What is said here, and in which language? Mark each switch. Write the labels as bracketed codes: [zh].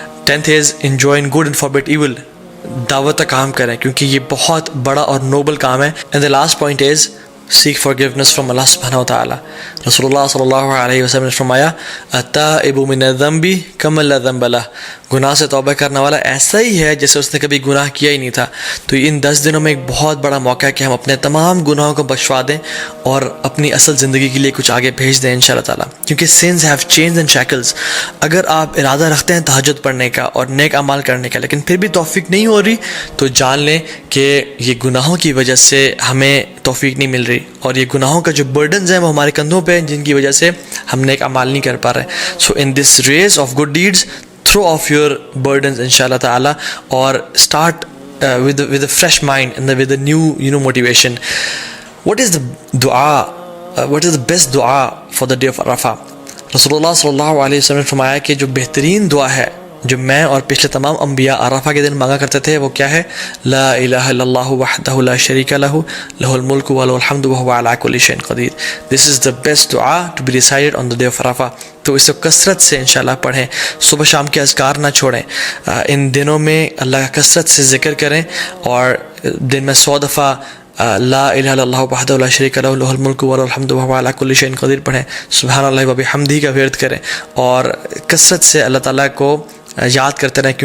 [en] 10th is enjoin good and forbid evil. [ur] دعوت کا کام کریں کیونکہ یہ بہت بڑا اور نوبل کام ہے. [en] And the last point is seek forgiveness from Allah subhanahu wa ta'ala. [ur] Rasulullah sallallahu alayhi wa sallam نے فرمایا [ar] التائب من الذنب كمن لا ذنب له, [ur] گناہ سے توبہ کرنے والا ایسا ہی ہے جیسے اس نے کبھی گناہ کیا ہی نہیں تھا. تو ان 10 دنوں میں ایک بہت بڑا موقع ہے کہ ہم اپنے تمام گناہوں کو بخشوا دیں اور اپنی اصل زندگی کے لیے کچھ آگے بھیج دیں انشاءاللہ تعالیٰ, کیونکہ [en] sins have chains and shackles. [ur] اگر آپ ارادہ رکھتے ہیں تہجد پڑھنے کا اور نیک اعمال کرنے کا لیکن پھر بھی توفیق نہیں ہو رہی, تو جان لیں کہ یہ گناہوں کی وجہ سے ہمیں توفیق نہیں مل رہی, اور یہ گناہوں کا جو برڈنز ہیں وہ ہمارے کندھوں پہ ہیں, جن کی وجہ سے ہم نیک اعمال نہیں کر پا رہے. [en] So in this race of good deeds throw off your burdens inshallah ta'ala, or start with a fresh mind and with a new motivation. What is the dua, what is the best dua for the day of Arafah? [ur] Rasulullah sallallahu alayhi wa sallam نے فرمایا کہ جو بہترین دعا ہے جو میں اور پچھلے تمام انبیاء عرفہ کے دن مانگا کرتے تھے وہ کیا ہے؟ [ar] لا الہ الا اللہ وحدہ لا شریک لہ لہ الملک ولہ الحمد وہو علی کل شیء قدیر. [en] This is the best dua to be recited on the day of Arafah. [ur] تو اس کو کثرت سے انشاءاللہ پڑھیں, صبح شام کے اذکار نہ چھوڑیں, ان دنوں میں اللہ کا کثرت سے ذکر کریں, اور دن میں 100 دفعہ [ar] لا الہ الا اللہ وحدہ لا شریک لہ لہ الملک ولہ الحمد وہو علی کل شیء قدیر [ur] پڑھیں, [ar] سبحان اللہ وبحمدہ [ur] کا ورد کریں, اور کثرت سے اللہ تعالیٰ کو یاد کرتے رہیں.